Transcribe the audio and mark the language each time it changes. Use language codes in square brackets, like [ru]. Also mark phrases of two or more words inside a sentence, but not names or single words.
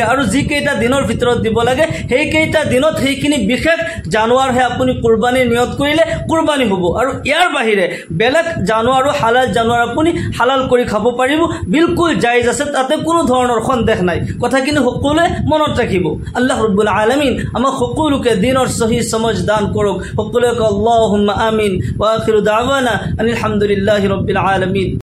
[as] আৰু যি কেইটা দিনৰ ভিতৰত দিব লাগে সেই কেইটা দিনত সেইখিনি বিশেষ জানুৱাৰহে আপুনি কুৰবানী নিয়ত কৰিলে কুৰবানী হ'ব আৰু ইয়াৰ বাহিৰে বেলেগ জানুৱাৰ আৰু হালাল জানুৱাৰ আপুনি হালাল কৰি খাব পাৰিব বিলকুল জায়েজ আছে তাতে কোনো ধৰণৰ সন্দেহ নাই কথাখিনি সকলোৱে মনত ৰাখিব আল্লাহ ৰাব্বুল আলামিন আমাক সকলোকে দিনৰ সহি সমজ দান কৰক সকলোকে [ar] اللهم آمين وآخر دعوانا الحمد لله رب العالمين